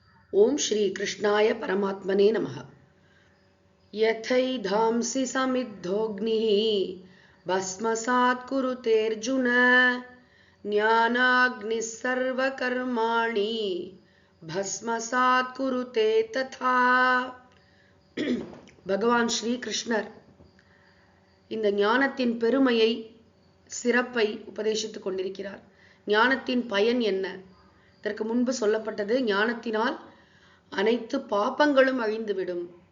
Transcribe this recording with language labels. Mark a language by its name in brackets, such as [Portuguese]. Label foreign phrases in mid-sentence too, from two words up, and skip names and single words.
[Sanskrit] ओम श्री कृष्णाय परमात्मने नमः। यथैधांसि समिद्धोऽग्निः भस्मसात् कुरुतेऽर्जुन ज्ञानाग्निः सर्वकर्माणि भस्मसात् कुरुते तथा। [Tamil] பகவான் ஸ்ரீ கிருஷ்ணர் இந்த ஞானத்தின் பெருமையை சிறப்பை உபதேசித்துக் கொண்டிருக்கிறார். ஞானத்தின் பயன் என்ன? இதற்கு முன்பு சொல்லப்பட்டது, ஞானத்தினால் அனைத்து பாபங்களும் அழிந்துவிடும்.